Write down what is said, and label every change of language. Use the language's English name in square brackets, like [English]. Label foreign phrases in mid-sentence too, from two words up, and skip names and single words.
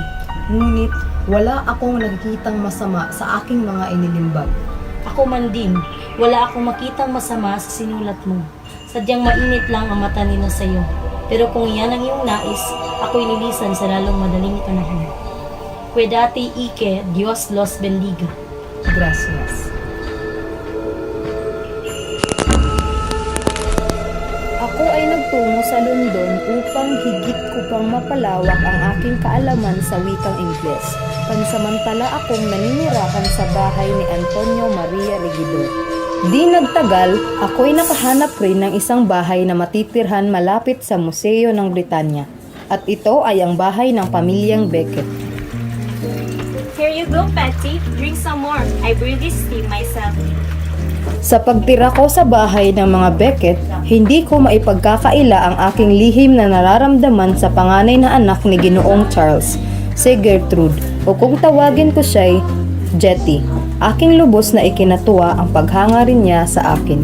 [Filipino] Ngunit wala akong nakikitang masama sa aking mga inilimbag. Ako man din, wala akong makitang masama sa sinulat mo. Sadyang mainit lang ang mata nila sa iyo. Pero kung yan ang iyong nais, ako'y nilisan sa lalong madaling panahon. [Spanish] Cuídate y que Dios los bendiga. Gracias. [Filipino] Ako ay nagtungo sa London upang higit ko pang mapalawak ang aking kaalaman sa wikang Ingles. Pansamantala akong naninirahan sa bahay ni Antonio Maria Regidor. Di nagtagal, ako'y nakahanap rin ng isang bahay na matitirhan malapit sa Museo ng Britanya. At ito ay ang bahay ng pamilyang Beckett. [English] Here you go, Patty. Drink some more. I brewed this tea myself. [Filipino] Sa pagtira ko sa bahay ng mga Beckett, hindi ko maipagkakaila ang aking lihim na nararamdaman sa panganay na anak ni Ginoong Charles, si Gertrude, o kung tawagin ko siya'y Jetty. Aking lubos na ikinatuwa ang paghanga rin niya sa akin.